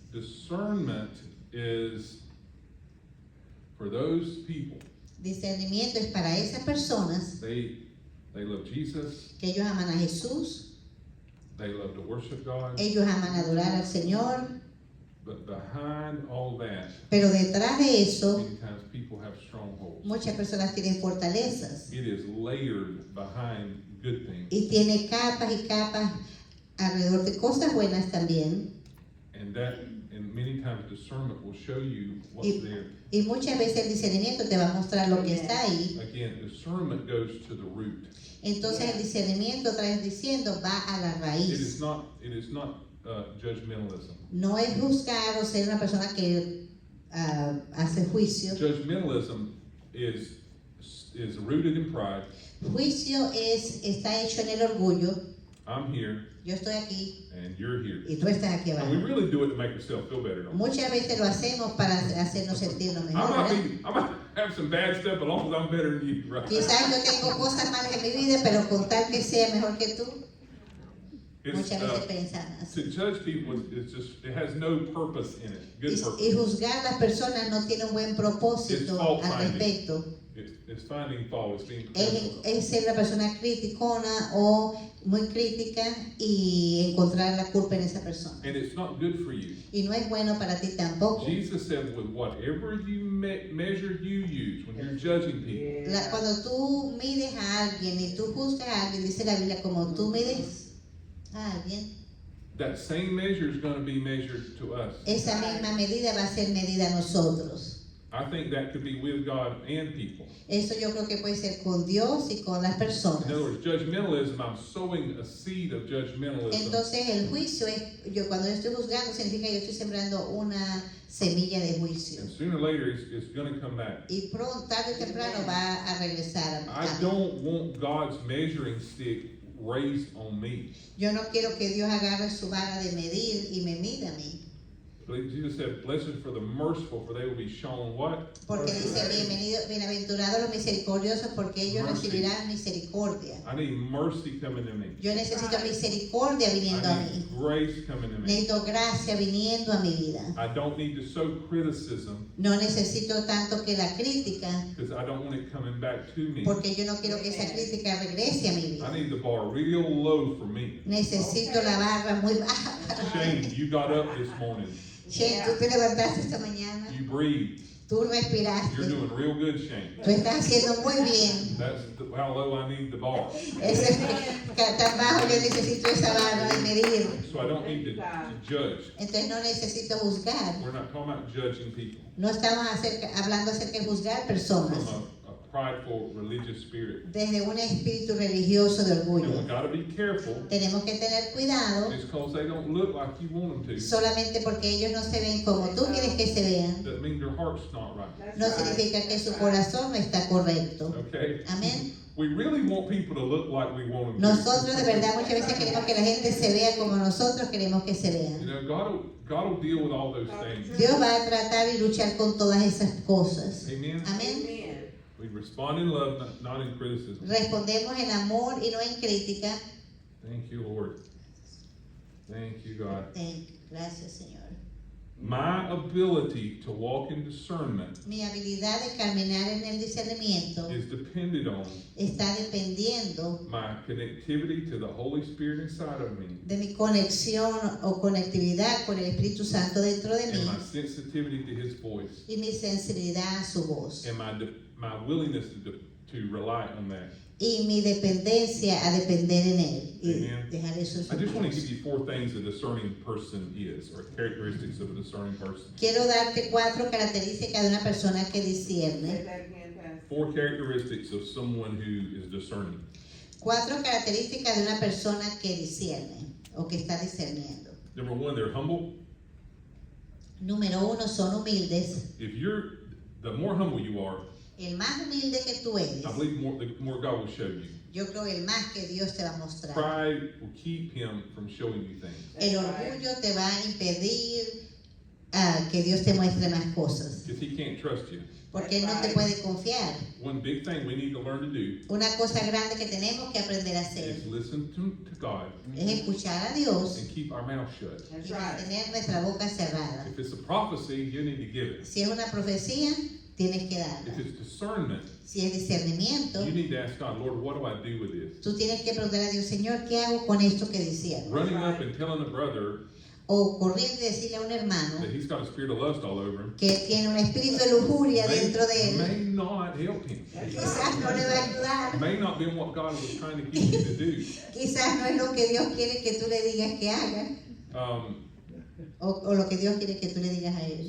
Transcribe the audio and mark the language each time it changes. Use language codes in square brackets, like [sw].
[en] discernment is for those people. [es] Discernimiento es para esas personas [en] They love Jesus, [es] que ellos aman a Jesús, [en] they love to worship God, [es] ellos aman adorar al Señor, [en] but behind all that, [es] pero detrás de eso [en] many times people have strongholds. [es] muchas personas tienen fortalezas [en] It is layered behind good things. [es] y tiene capas y capas alrededor de cosas buenas también. [en] And many times discernment will show you what's [es] Y, [en] there. [es] y muchas veces el discernimiento te va a mostrar lo que está ahí. [en] Again, discernment goes to the root. [es] Entonces el discernimiento, otra vez diciendo, va a la [en] It is [es] raíz. [en] not judgmentalism. [es] No es juzgar o ser una persona que hace juicio. [en] Judgmentalism is rooted in pride. [es] Juicio está hecho en el orgullo. [en] I'm here [es] Yo estoy aquí [en] and you're here. [es] y tú estás aquí [en] And [es] abajo. [en] we really do it to make ourselves feel better, don't we? [es] Muchas veces lo hacemos para hacernos sentirnos mejor, ¿verdad? [en] I might have some bad stuff, but as long as I'm better than you, right? [es] Quizás yo tengo cosas malas en mi vida, pero con tal que sea mejor que tú, [en] It's, [es] muchas veces pensamos así. [en] to judge people is just, it has no purpose in it. Good purpose. [es] juzgar a las personas no tiene un buen propósito [en] It's fault [es] al [en] finding. [es] respecto. [en] It's finding fault. It's being [es] Es, [en] critical. [es] es ser una persona criticona o muy crítica y encontrar la culpa en esa persona. [en] And it's not good for you. [es] Y no es bueno para ti tampoco. [en] Jesus said, with whatever you measure you use when you're judging people, [es] Cuando tú mides a alguien y tú juzgas a alguien, dice la Biblia, como tú mides a alguien, [en] that same measure is going to be measured to us. [es] esa misma medida va a ser medida a nosotros. [en] I think that could be with God and people. [es] Eso yo creo que puede ser con Dios y con las personas. [en] In other words, judgmentalism, I'm sowing a seed of judgmentalism. [es] Entonces el juicio es, cuando yo estoy juzgando significa que yo estoy sembrando una semilla de juicio. [en] And sooner or later, it's going to come back. [es] Y pronto, tarde o temprano va a regresar a [en] I [es] mí. [en] don't want God's measuring stick raised on me. [es] Yo no quiero que Dios agarre su vara de medir y me mida a mí. [en] But Jesus said, blessed for the merciful, for they will be shown what? [es] Porque dice, bienaventurados los misericordiosos, porque ellos [en] Mercy. [es] recibirán misericordia. [en] I need mercy coming to me. [es] Yo necesito misericordia viniendo a [en] I [es] mí. [en] need grace coming to me. [es] Necesito gracia viniendo a mi vida. [en] I don't need to sow criticism [es] No necesito tanto que la crítica, [en] because I don't want it coming back to me. [es] porque yo no quiero que esa crítica regrese a mi [en] I [es] vida. [en] need the bar real low for me. [es] Necesito la barra muy baja para [en] Shane, [es] mí. [en] you got up this morning. [es] Shane, tú te levantaste esta mañana, [en] You breathed. [es] tú [en] You're [es] respiraste, [en] doing real good, Shane. [es] tú estás haciendo muy bien. [en] That's how low I need the bar. [es] Ese, tan bajo yo necesito esa barra de medir. [en] So I don't need to judge. [es] Entonces no necesito juzgar. [en] We're not talking about judging people [es] No estamos hablando acerca de juzgar personas [en] from a prideful religious spirit. [es] desde un espíritu religioso de [en] And we [es] orgullo. [en] got to be careful [es] Tenemos que tener cuidado [en] just because they don't look like you want them to. [es] solamente porque ellos no se ven como tú quieres que se vean. [en] That means their heart's not right. [es] No significa que su corazón no está correcto. [en] Okay? [es] Amén. [en] We really want people to look like we want them to. [es] Nosotros de verdad muchas veces queremos que la gente se vea como nosotros queremos que se [en] You [es] vean. [en] know, God will deal with all those things. [es] Dios va a tratar y luchar con todas esas cosas. [en] Amen? [es] Amén. [en] We respond in love, not in criticism. [es] Respondemos en amor y no en crítica. [en] Thank you, Lord. Thank you, God. [es] Gracias, Señor. [en] My ability to walk in discernment [es] Mi habilidad de caminar en el discernimiento [en] is dependent on [es] está dependiendo [en] my connectivity to the Holy Spirit inside of me [es] de mi conexión o conectividad con el Espíritu Santo dentro de [en] and [es] mí [en] my sensitivity to His voice [es] y mi sensibilidad a su voz [en] and my willingness to rely on that. [es] y mi dependencia a depender en Él y [en] Amen. [es] dejar eso en [en] I [es] su [en] just want to [es] voz. [en] give you 4 things a discerning person is, or characteristics of a discerning person. [es] Quiero darte 4 características de una persona que discierne. [en] 4 characteristics of someone who is discerning. [es] 4 características de una persona que discierne o que está discerniendo. [en] Number 1, they're humble. [es] Número 1, son humildes. [en] The more humble you are, [es] El más humilde que tú eres, [en] I believe the more God will show you. [es] Yo creo que el más que Dios te va a mostrar. [en] Pride will keep him from showing you things. [es] El orgullo te va a impedir que Dios te muestre más cosas. [en] Because he can't trust you. [es] Porque Él no te puede confiar. [en] One big thing we need to learn to do [es] Una cosa grande que tenemos que aprender a hacer [en] is listen to God [es] es escuchar a Dios [en] and keep our mouth shut. [es] y mantener nuestra boca cerrada. [en] If it's a prophecy, you need to give it. [es] Si es una profecía, tienes que [en] If [es] darla. [en] it's discernment, [es] Si es discernimiento, [en] you need to ask God, Lord, what do I do with this? [es] tú tienes que preguntar a Dios, Señor, ¿qué hago con esto que decía? [en] Running up and telling a brother [es] O corriendo y decirle a un hermano [en] that he's got a spirit of lust all over him [es] que tiene un espíritu de lujuria dentro de él, [en] may not help him. [es] quizás no le va a ayudar. [en] May not be what God was trying to get you to do. [es] Quizás no es lo que Dios quiere que tú le digas que haga, o lo que Dios quiere que tú le digas a él.